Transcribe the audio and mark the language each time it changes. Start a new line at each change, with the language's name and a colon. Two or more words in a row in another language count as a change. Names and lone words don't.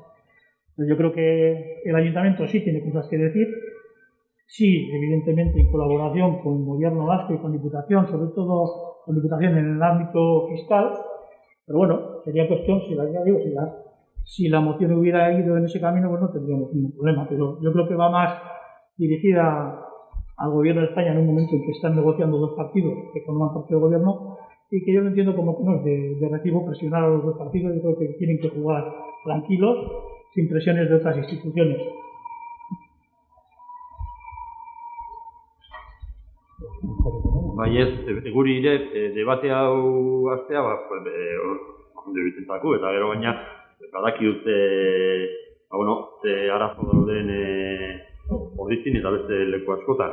Spanish: Yo creo que el ayuntamiento sí tiene cosas que decir, sí, evidentemente en colaboración con el gobierno vasco y con Diputación, sobre todo con Diputación en el ámbito fiscal, pero bueno, sería cuestión, si si la moción hubiera ido en ese camino, pues no tendríamos ningún problema. Pero yo creo que va más dirigida al gobierno de España en un momento en que están negociando dos partidos que forman parte del gobierno y que yo lo entiendo como que no es de recibo presionar a los dos partidos. Yo creo que tienen que jugar tranquilos, sin presiones de otras instituciones.
Basque: Bai ez, guri ere, debate hau hastea, ondo egiten zaku, eta gero baina, badakiut, arazo dauden ordizin eta beste leku askotan.